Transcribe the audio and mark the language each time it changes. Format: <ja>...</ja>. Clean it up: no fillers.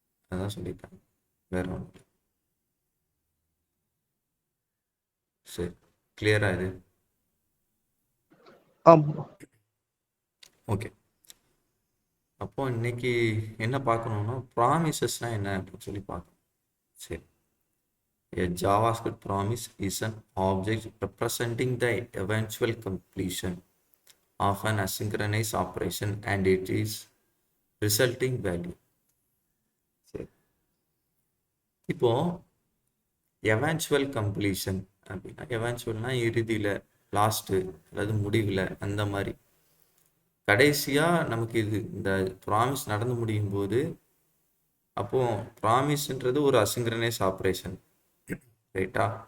<ta>அதான் சொல்லியிருக்காங்க, வேற ஒன்று. சரி, கிளியரா இது? ஆமா. ஓகே. அப்போ இன்னைக்கு என்ன பார்க்கணும்னா ப்ராமிசஸ்னால் என்ன அப்படின்னு சொல்லி பார்க்கணும். சரி,</ta> <en>a JavaScript promise is an object representing the eventual completion of an asynchronous operation and it is resulting value.</en> <ta>சரி, இப்போ எவென்ச்சுவல் கம்ப்ளீஷன் அப்படின்னா, எவென்ச்சுவல்னா இறுதியில், லாஸ்ட்டு, அதாவது முடிவில், அந்த மாதிரி கடைசியாக நமக்கு இந்த ப்ராமிஸ் நடந்து முடியும் போது, அப்போது ப்ராமிஸ்ன்றது ஒரு அசிங்க்ரனைஸ் ஆப்ரேஷன், ரைட்டா?</ta>